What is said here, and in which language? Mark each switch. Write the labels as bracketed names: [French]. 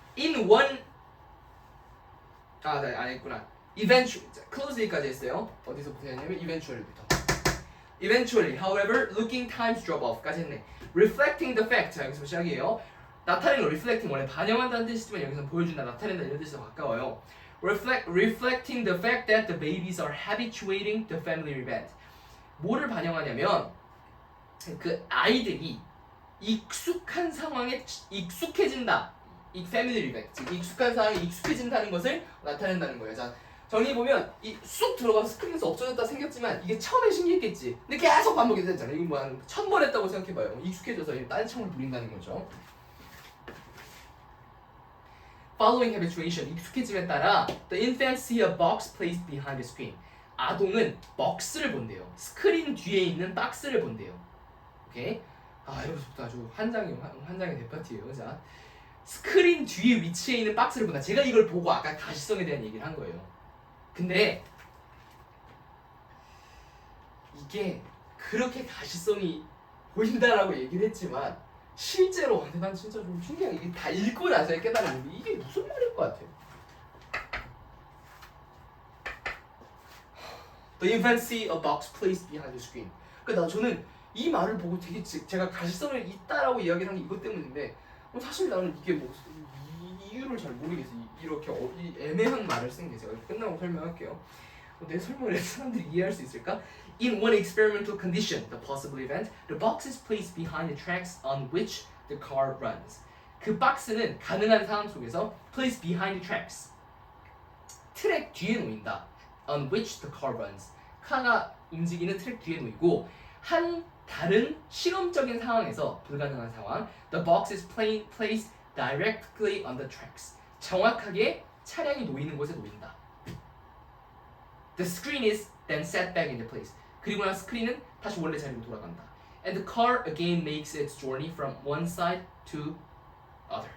[English] in one [Korean] 네, 안 했구나. eventually, closely까지 했어요. 어디서부터 했냐면 eventually부터. [English] eventually, however, looking times drop off까지 [Korean] 했네. reflecting the fact, 자 여기서 시작이에요. 나타내는 reflecting 원래 반영한다는 뜻이지만 여기서 보여준다, 나타낸다 이런 뜻이 더 가까워요. [English] reflecting the fact that the babies are habituating the family event. [Korean] 뭐를 반영하냐면 그 아이들이 익숙한 상황에 익숙해진다. 이 패밀리 이벤트, 즉 익숙한 상황에 익숙해진다는 것을 나타낸다는 거예요. 자, 정리해보면 이 쑥 들어가서 스크린에서 없어졌다 생겼지만 이게 처음에 신기했겠지. 근데 계속 반복이 됐잖아요. 이거 뭐 한 1000번 했다고 생각해봐요. 익숙해져서 다른 창을 누린다는 거죠. [English] Following habituation, [Korean] 익숙해짐에 따라 [English] the infant see a box placed behind the screen. [Korean] 아동은 박스를 본대요. 스크린 뒤에 있는 박스를 본대요. 오케이? 여기서부터 아주 한 장의 대파티예요. 자, 스크린 뒤에 위치해 있는 박스를 본다. 제가 이걸 보고 아까 가시성에 대한 얘기를 한 거예요. 근데 이게 그렇게 가시성이 보인다라고 얘기를 했지만 실제로 근데 난 진짜 좀 신기하게 이게 다 읽고 나서 깨달은 게 이게 무슨 말일 것 같아요. [English] The infant see a box placed behind the screen. [Korean] 그러니까 저는 이 말을 보고 되게 제가 가시성을 있다라고 이야기를 한 게 이것 때문인데 사실 나는 이게 뭐 이유를 잘 모르겠어요. 이렇게 애매한 말을 쓴 게 제가 끝나고 설명할게요. 내 설명을 해서 사람들이 이해할 수 있을까? [English] In one experimental condition, the possible event, the box is placed behind the tracks on which the car runs. [Korean] 그 박스는 가능한 상황 속에서 [English] placed behind the tracks. [Korean] 트랙 뒤에 놓인다. [English] On which the car runs. [Korean] 카가 움직이는 트랙 뒤에 놓이고 한 다른 실험적인 상황에서 불가능한 상황. [English] The box is placed directly on the tracks. [Korean] 정확하게 차량이 놓이는 곳에 놓인다. [English] The screen is then set back into place. [Korean] 그리고 난 스크린은 다시 원래 자리로 돌아간다. [English] And the car again makes its journey from one side to other.